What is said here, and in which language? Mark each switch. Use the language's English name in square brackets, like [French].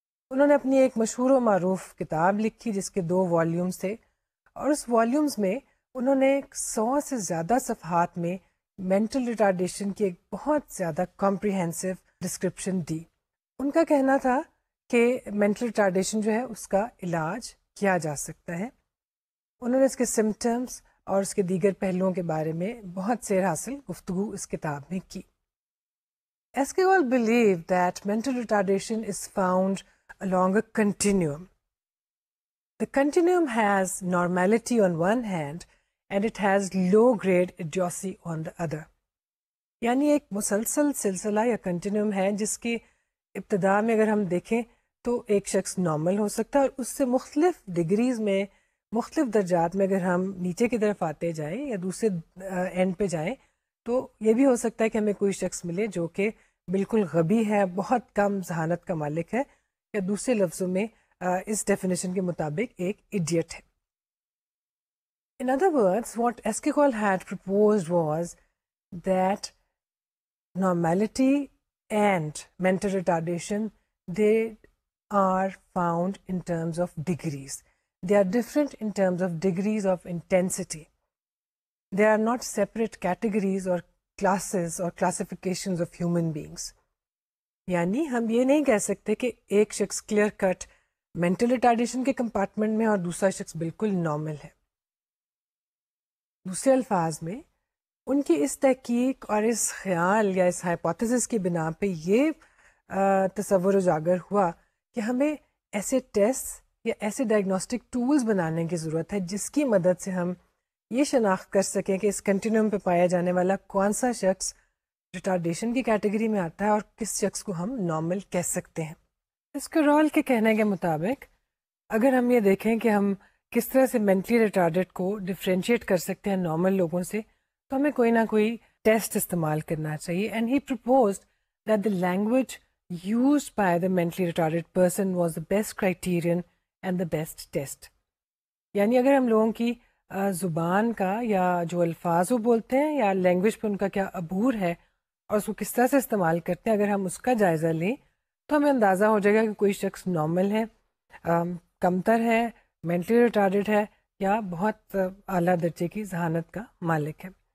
[Urdu] انہوں نے اپنی ایک مشہور و معروف کتاب لکھی جس کے 2 والیومز تھے، اور اس والیومز میں انہوں نے 100 سے زیادہ صفحات میں مینٹل ریٹارڈیشن کی ایک بہت زیادہ کمپریہنسو ڈسکرپشن دی. ان کا کہنا تھا کہ مینٹل ریٹارڈیشن جو ہے اس کا علاج کیا جا سکتا ہے. انہوں نے اس کے سمٹمز اور اس کے دیگر پہلوؤں کے بارے میں بہت سیر حاصل گفتگو اس کتاب میں کی. [English] Esquigol believed that mental retardation is found along a continuum. The continuum has normality on one hand and it has low-grade idiocy on the other. [Urdu] یعنی ایک مسلسل سلسلہ یا کنٹینیوم ہے جس کی ابتدا میں اگر ہم دیکھیں تو ایک شخص نارمل ہو سکتا ہے اور اس سے مختلف ڈگریز میں مختلف درجات میں اگر ہم نیچے کی طرف آتے جائیں یا دوسرے اینڈ پہ جائیں تو یہ بھی ہو سکتا ہے کہ ہمیں کوئی شخص ملے جو کہ بالکل غبی ہے, بہت کم ذہانت کا مالک ہے, یا دوسرے لفظوں میں اس ڈیفینیشن کے مطابق ایک ایڈیٹ ہے. [English] In other words, what Esquicol had proposed was that normality and mental retardation, they are found in terms of degrees. They are different in terms of degrees of intensity. They are not separate categories or classes or classifications of human beings. [Urdu] یعنی ہم یہ نہیں کہہ سکتے کہ ایک شخص clear cut mental retardation کے کمپارٹمنٹ میں اور دوسرا شخص بالکل نارمل ہے. دوسرے الفاظ میں ان کی اس تحقیق اور اس خیال یا اس ہائپوتھیسس کی بنا پہ یہ تصور اجاگر ہوا کہ ہمیں ایسے ٹیسٹ یا ایسے ڈائگنوسٹک ٹولز بنانے کی ضرورت ہے جس کی مدد سے ہم یہ شناخت کر سکیں کہ اس کنٹینیوم پہ پایا جانے والا کون سا شخص ریٹارڈیشن کی کیٹیگری میں آتا ہے اور کس شخص کو ہم نارمل کہہ سکتے ہیں. اسکرول کے کہنے کے مطابق اگر ہم یہ دیکھیں کہ ہم کس طرح سے مینٹلی ریٹارڈیڈ کو ڈفرینشیٹ کر سکتے ہیں نارمل لوگوں سے, تو ہمیں کوئی نہ کوئی ٹیسٹ استعمال کرنا چاہیے. [English] And he proposed that the language used by the mentally retarded person was the best criterion and the best test. [Urdu] یعنی اگر ہم لوگوں کی زبان کا یا جو الفاظ وہ بولتے ہیں یا لینگویج پہ ان کا کیا عبور ہے اور اس کو کس طرح سے استعمال کرتے ہیں, اگر ہم اس کا جائزہ لیں تو ہمیں اندازہ ہو جائے گا کہ کوئی شخص نارمل ہے, کمتر ہے, مینٹلی ریٹارڈیڈ ہے یا بہت اعلیٰ درجے کی ذہانت کا مالک ہے.